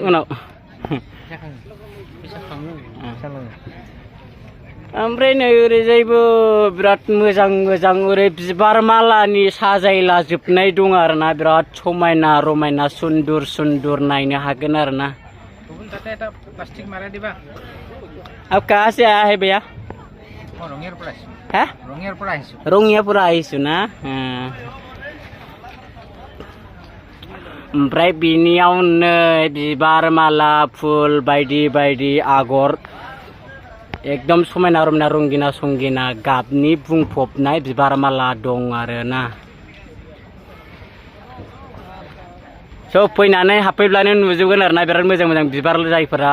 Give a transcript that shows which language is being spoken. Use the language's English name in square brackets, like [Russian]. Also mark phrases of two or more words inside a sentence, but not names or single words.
[Bodo] मोजाङै सोलिगोन उनाव। फैसा खाङो फैसा लाङो ओमफ्राय नै ओरैजायबो बिराद मोजां मोजां ओरै बिबार मालानि साजायला जोबनाय दं आरोना बिराद समायना रमायना सुन्दर सुन्दर नायनो हागोन आरोना गुबुन ताते [Assamese] এটা প্লাস্টিক মারা দিবা [Hindi] अब कहाँ से आया है भैया [Assamese] রঙের পৰা আহিছো हैं ৰঙেৰ পৰা আহিছো ৰঙিয়াপৰা আহিছু না [Bodo] ओमफ्राय बिनियाव नै बिबार माला फुल बायदि बायदि आगर एकदम समायना रमायना रंगिना संगिना गाबनि बुंफबनाय बिबार माला दं आरोना सब फैनानै हाबफैब्लानो नुजोबगोन आरोना बिराद मोजां मोजां बिबार जायफोरा